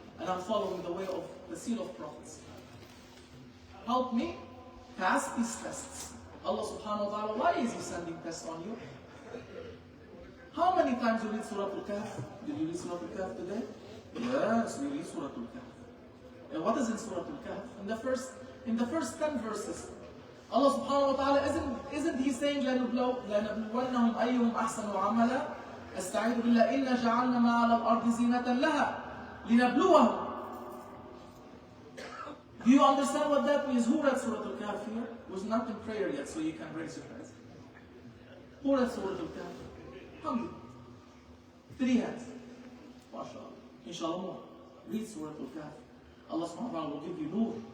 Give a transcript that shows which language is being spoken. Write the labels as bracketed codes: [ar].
[en] And I'm following the way of the seal of prophets. Help me pass these tests. Allah subhanahu wa ta'ala, why is He sending tests on you? How many times you read Surah Al-Kahf? Did you read Surah Al-Kahf today? Yes, we read Surah Al-Kahf. And what is in Surah Al-Kahf? In the first 10 verses, Allah subhanahu wa ta'ala isn't He saying [ar] لَنَبْلُوَنَّهُمْ أَيُّهُمْ أَحْسَنُ عَمَلًا أَسْتَعِيذُ بِاللَّهِ إِنَّا جَعَلْنَا مَا عَلَى الْأَرْضِ زِينَةً لَهَا لِنَبْلُوَهُمْ. [en] Do you understand what that means? Who read Surah Al-Kahf here? Was not in prayer yet, so you can raise your hands. Who read Surah Al-Kahf? How many? 3 hands. MashaAllah. Inshallah more. Read Surah Al-Kahf. Allah subhanahu wa ta'ala will give you Nour.